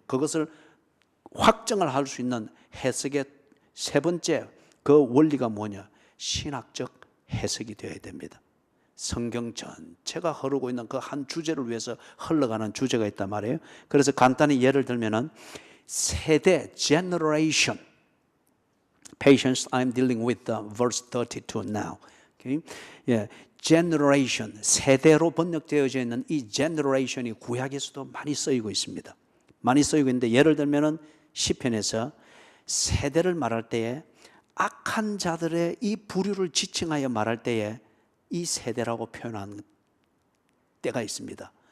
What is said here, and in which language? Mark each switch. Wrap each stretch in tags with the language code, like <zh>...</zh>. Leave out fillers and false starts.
<ko>그것을 확정을 할 수 있는 해석의 세 번째 그 원리가 뭐냐? 신학적 해석이 되어야 됩니다. 성경 전체가 흐르고 있는 그 한 주제를 위해서 흘러가는 주제가 있단 말이에요. 그래서 간단히 예를 들면은 세대, generation.</ko> <en>Patience, I'm dealing with verse 32 now. Okay?</en> <ko>예, generation, 세대로 번역되어져 있는 이 generation이 구약에서도 많이 쓰이고 있습니다. 많이 쓰이고 있는데 예를 들면은 시편에서 세대를 말할 때에 악한 자들의 이 부류를 지칭하여 말할 때에 이 세대라고 표현한 때가 있습니다.</ko>